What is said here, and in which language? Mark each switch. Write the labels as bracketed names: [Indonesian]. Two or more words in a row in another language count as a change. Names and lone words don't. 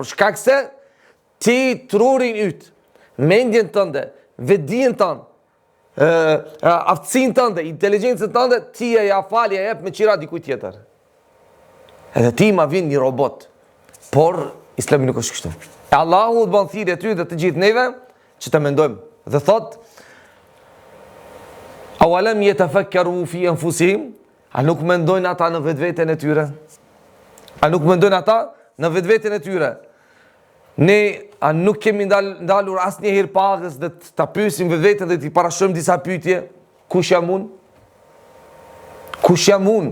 [Albanian] Për shkak se ti trurin yt, mendjen tënde, vetdijen tënde, aftësinë tënde, inteligjencën tënde, ti ja fal, ja jep me qira dikujt tjetër. Edhe ti ma vin një robot. Por Islami nuk është kështu. Allahu të bën thirrje ty dhe të gjithë neve që të mendojmë. Dhe thot: [Arabic] "أولم يتفكروا في أنفسهم?" [Albanian] A nuk mendojnë ata në vetveten e tyre? A nuk mendojnë ata në vetveten e tyre? Ne a nuk kemi ndalur asnjëherë pagës dhe ta pyesim vetveten dhe t'i parashojmë disa pyetje? Kush jam unë? Kush jam unë?